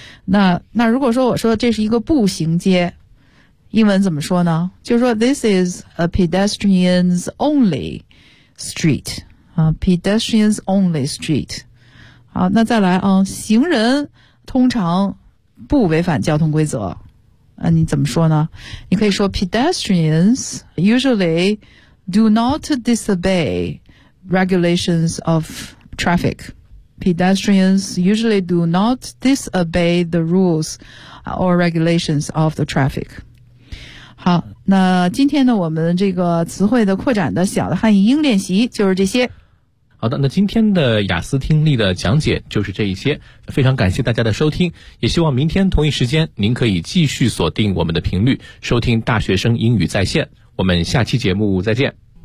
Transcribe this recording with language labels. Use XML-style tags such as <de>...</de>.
<zh>那如果说我说这是一个步行街，英文怎么说呢？就是说</zh> <en>this is a pedestrians only street。 Pedestrians only street。</en> <zh>好，那再来啊，行人通常不违反交通规则。你怎么说呢？你可以说</zh> <en>pedestrians usually do not disobey regulations of traffic. Pedestrians usually do not disobey the rules or regulations of the traffic.</en> <zh>好，那今天呢，我们这个词汇的扩展的小的汉译英练习就是这些。好的，那今天的雅思听力的讲解就是这一些，非常感谢大家的收听，也希望明天同一时间您可以继续锁定我们的频率收听大学生英语在线，我们下期节目再见。</zh>